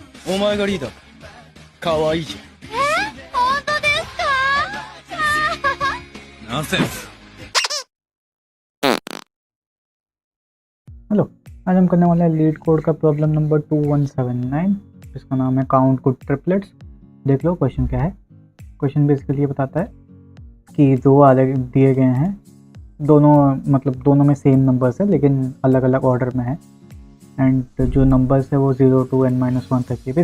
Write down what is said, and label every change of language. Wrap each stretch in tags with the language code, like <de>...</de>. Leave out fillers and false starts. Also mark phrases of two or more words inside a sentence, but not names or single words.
<ja>お前がリーダーかわいいじ本当ですか？ゃんナンセンス。</ja> <hi>हेलो। आज हम करने वाले हैं लीड कोड का</hi> <en>problem number</en> <hi>2179 जिसका नाम है काउंट गुड ट्रिपलेट्स। देख लो क्वेश्चन क्या है।</hi> <en>question basically</en> <hi>ये बताता है कि दो अलग दिए गए हैं, दोनों में</hi> <en>same numbers</en> <hi>है लेकिन अलग अलग ऑर्डर में है, एंड जो नंबर्स है वो 0 to n-1 तक है।</hi>